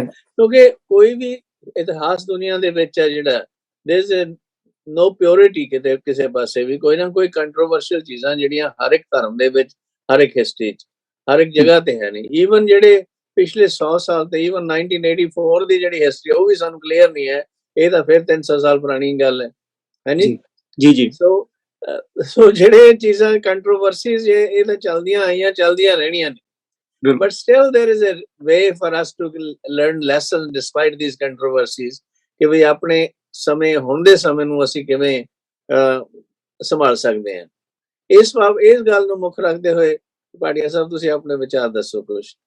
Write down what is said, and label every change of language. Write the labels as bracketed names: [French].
[Punjabi] ਕਿਉਂਕਿ ਕੋਈ ਵੀ ਇਤਿਹਾਸ ਦੁਨੀਆ ਦੇ ਵਿੱਚ ਹੈ ਜਿਹੜਾ [English] there is no [Punjabi] ਪਿਓਰਿਟੀ ਕਿਤੇ ਕਿਸੇ ਪਾਸੇ ਵੀ, ਕੋਈ ਨਾ ਕੋਈ ਕੰਟਰੋਵਰਸ਼ੀਅਲ ਚੀਜ਼ਾਂ ਜਿਹੜੀਆਂ ਹਰ ਇੱਕ ਧਰਮ ਦੇ ਵਿੱਚ, ਹਰ ਇੱਕ ਹਿਸਟਰੀ 'ਚ, ਹਰ ਇੱਕ ਜਗ੍ਹਾ ਤੇ ਹੈ ਨਹੀਂ। ਈਵਨ ਜਿਹੜੇ ਪਿਛਲੇ 100 ਸਾਲ ਤੇ ਈਵਨ 1984 ਦੀ ਜਿਹੜੀ ਹਿਸਟਰੀ ਉਹ ਵੀ ਸਾਨੂੰ ਕਲੀਅਰ ਨਹੀਂ ਹੈ, ਇਹ ਤਾਂ ਫਿਰ 300 ਸਾਲ ਪੁਰਾਣੀ ਗੱਲ ਹੈ ਜੀ। ਸੋ ਜਿਹੜੇ ਚੀਜ਼ਾਂ ਕੰਟਰੋਵਰਸੀਜ਼ ਇਹ ਤਾਂ ਚੱਲਦੀਆਂ ਆਈਆਂ, ਚੱਲਦੀਆਂ ਰਹਿਣੀਆਂ ਨੇ। [English] But still there is a way for us to learn lessons despite these controversies [Punjabi] ਕਿ ਵੀ ਆਪਣੇ ਸਮੇਂ ਹੁਣ ਦੇ ਸਮੇਂ ਨੂੰ ਅਸੀਂ ਕਿਵੇਂ ਸੰਭਾਲ ਸਕਦੇ ਹਾਂ। ਇਸ ਗੱਲ ਨੂੰ ਮੁੱਖ ਰੱਖਦੇ ਹੋਏ ਭਾਟੀਆ ਸਾਹਿਬ ਤੁਸੀਂ ਆਪਣੇ ਵਿਚਾਰ ਦੱਸੋ ਕੁਝ।